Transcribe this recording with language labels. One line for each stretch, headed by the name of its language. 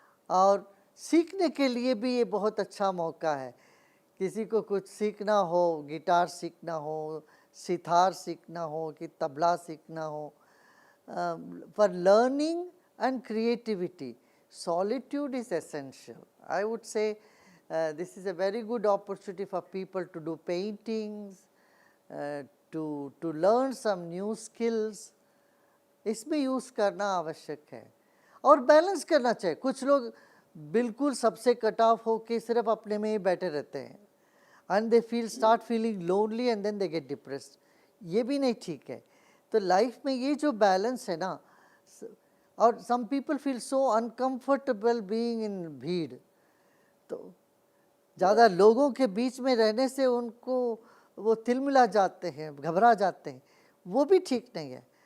Hindi: और सीखने के लिए भी ये बहुत अच्छा मौका है। किसी को कुछ सीखना हो, गिटार सीखना हो, सितार सीखना हो कि तबला सीखना हो,
English: for learning and creativity, solitude is essential. I would say this is a very good opportunity for people to do paintings, to learn some new skills.
Hindi: इसमें यूज़ करना आवश्यक है और बैलेंस करना चाहिए। कुछ लोग बिल्कुल सबसे कट ऑफ होके सिर्फ अपने में ही बैठे रहते हैं,
English: and they start feeling lonely and then they get depressed.
Hindi: ये भी नहीं ठीक है। तो लाइफ में ये जो बैलेंस है ना, और
English: some people feel so uncomfortable being in
Hindi: भीड़, तो ज़्यादा लोगों के बीच में रहने से उनको वो तिलमिला जाते हैं, घबरा जाते हैं, वो भी ठीक नहीं है।